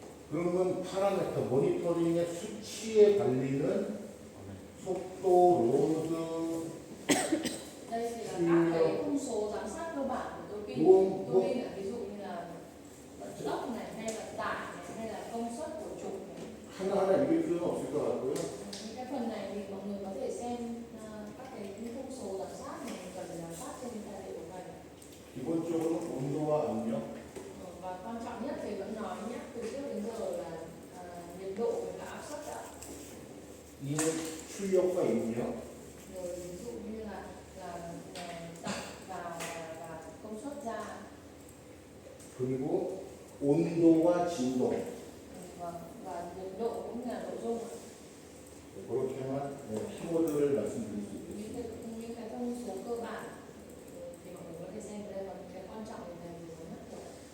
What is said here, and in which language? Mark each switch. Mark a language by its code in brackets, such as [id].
[ko] 그러면 파라미터, 모니터링의 수치의 관리는 속도, 로드, [vi] Đây thì là các cái thông số giám sát cơ bản của tua bin. Tua bin là ví dụ như là vận tốc này hay là tải này hay là công suất của trục này. [ko] 하나하나 읽을 필요는 없을 것 같고요. [vi] Những cái phần này thì mọi người có thể xem các cái thông số giám sát này cần giám sát trên tài liệu của mình. [ko] 기본적으로 온도와 압력, [vi] Và quan trọng nhất thì vẫn nói nhé từ trước đến giờ là nhiệt độ và cả áp suất ạ. [ko] 이는 출력과 입력, [vi] Rồi ví dụ như là đặt vào và công suất ra [ko] 그리고 온도와 진동. [vi] và nhiệt độ cũng như là nội dung ạ. [ko] 그렇게만 키워드를 말씀드릴 수 있겠습니다. [vi] những cái thông số cơ bản thì mọi người có thể xem ở đây và những cái quan trọng thì thầy vừa nhắc rồi.